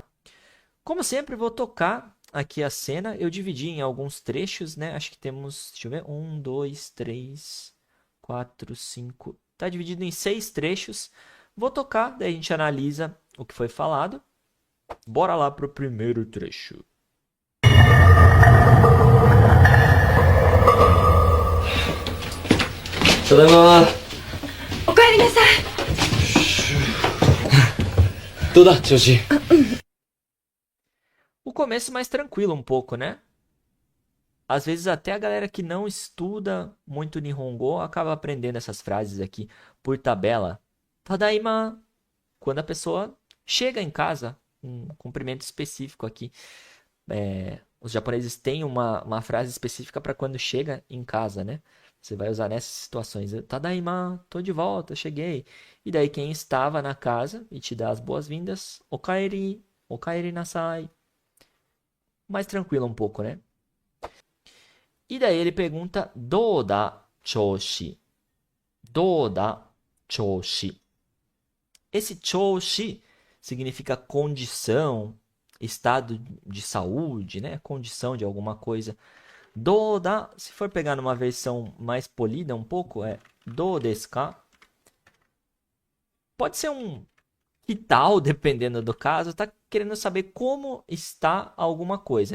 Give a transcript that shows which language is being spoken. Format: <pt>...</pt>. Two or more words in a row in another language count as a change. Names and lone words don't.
<pt>Como sempre, vou tocar aqui a cena. Eu dividi em alguns trechos, né? Acho que temos, deixa eu ver, um, dois, três, quatro, cinco. Tá dividido em 6 trechos. Vou tocar, daí a gente analisa o que foi falado. Bora lá pro primeiro trecho.</pt> <ja>ただいま。おかえりなさい。どうだ調子。</ja> <pt>O começo mais tranquilo um pouco, né? Às vezes até a galera que não estuda muito Nihongo acaba aprendendo essas frases aqui por tabela. Tadaima, quando a pessoa chega em casa, um cumprimento específico aqui. Os japoneses têm uma frase específica para quando chega em casa, né? Você vai usar nessas situações. Tadaima, tô de volta, cheguei. E daí quem estava na casa e te dá as boas-vindas,</pt> <ja>おかえり、おかえりなさい.</ja> <pt>Mais tranquilo um pouco, né? E daí ele pergunta,</pt> <ja>どうだ調子? どうだ調子?</ja> <pt>Esse choushi significa condição, estado de saúde, né? Condição de alguma coisa. Doda, se for pegar numa versão mais polida um pouco, é</pt> <ja>どうですか?</ja> <pt>Pode ser um que tal, dependendo do caso, tá querendo saber como está alguma coisa.</pt>